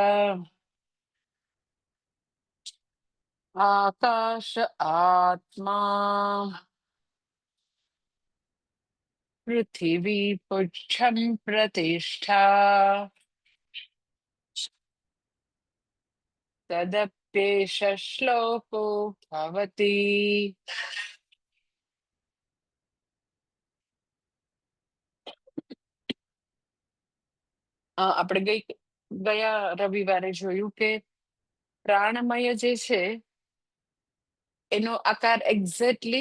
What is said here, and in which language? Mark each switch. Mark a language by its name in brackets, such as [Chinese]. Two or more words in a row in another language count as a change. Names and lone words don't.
[Sanskrit] आकाश आत्मा पृथिवी पुच्छं प्रतिष्ठा तदप्येष श्लोको भवति [Gujarati] આપણે ગયા રવિવારે જોયું કે પ્રાણમય જે છે એનો આકાર એક્ઝેક્ટલી